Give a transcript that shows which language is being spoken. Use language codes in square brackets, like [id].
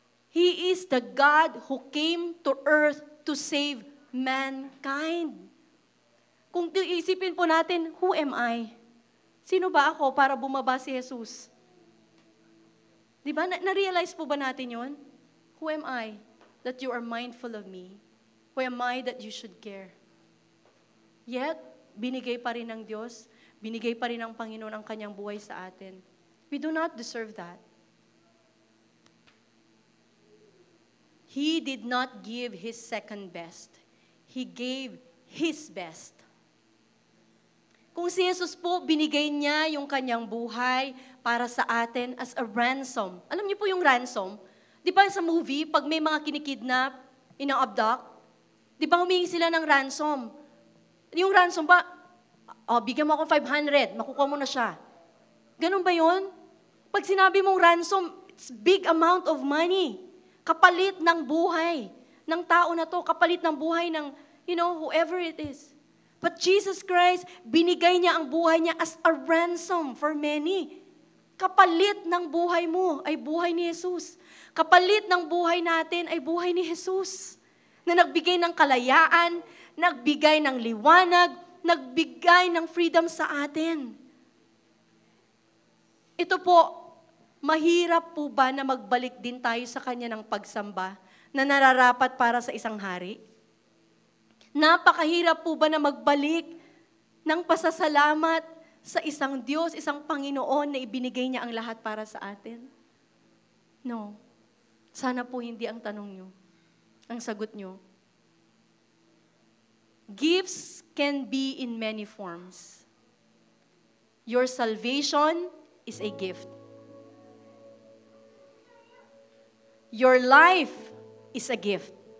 [en] He is the God who came to earth to save mankind. [tl] Kung isipin po natin, [en] who am I? [tl] Sino ba ako para bumaba si Jesus? Di ba? Na-realize po ba natin yon? [en] Who am I that you are mindful of me? Who am I that you should care? [tl] Yet, binigay pa rin ng Diyos, binigay pa rin ng Panginoon ang kanyang buhay sa atin. [en] We do not deserve that. He did not give His second best. He gave His best. [tl] Kung si Jesus po, binigay niya yung kanyang buhay para sa atin as a ransom. Alam niyo po yung ransom? Di ba sa movie, pag may mga kinikidnap, ina-abduct, di ba humingi sila ng ransom? Yung ransom ba, bigyan mo ako 500, makukuha mo na siya. Ganun ba yun? Pag sinabi mong ransom, [en] it's big amount of money. [tl] Kapalit ng buhay ng tao na to, kapalit ng buhay ng, [en] whoever it is. But Jesus Christ, [tl] binigay niya ang buhay niya [en] as a ransom for many. [tl] Kapalit ng buhay mo ay buhay ni Jesus. Kapalit ng buhay natin ay buhay ni Jesus. Na nagbigay ng kalayaan, nagbigay ng liwanag, nagbigay ng freedom sa atin. Ito po, mahirap po ba na magbalik din tayo sa Kanya ng pagsamba na nararapat para sa isang hari? Napakahirap po ba na magbalik ng pasasalamat sa isang Diyos, isang Panginoon na ibinigay niya ang lahat para sa atin? No. Sana po hindi ang tanong nyo. Ang sagot nyo. [en] Gifts can be in many forms. Your salvation is a gift. Your life is a gift.